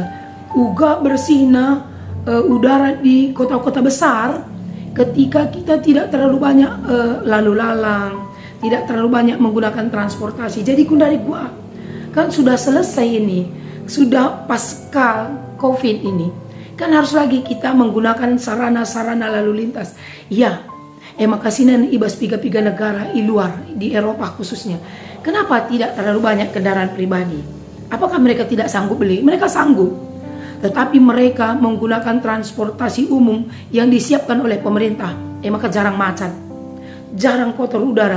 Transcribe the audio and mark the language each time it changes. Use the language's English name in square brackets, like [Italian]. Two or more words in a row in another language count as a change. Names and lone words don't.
[Indonesian] Uga bersihna udara di kota-kota besar ketika kita tidak terlalu banyak lalu lalang, tidak terlalu banyak menggunakan transportasi. Jadi kundari gua kan sudah selesai ini, sudah pasca COVID ini, kan harus lagi kita menggunakan sarana-sarana lalu lintas. Ya, [Batak Karo] makasinan ibas piga-piga negara [Indonesian] di luar, di Eropa khususnya. Kenapa tidak terlalu banyak kendaraan pribadi? Apakah mereka tidak sanggup beli? Mereka sanggup. Tetapi mereka menggunakan transportasi umum yang disiapkan oleh pemerintah. Maka jarang macet, jarang kotor udara.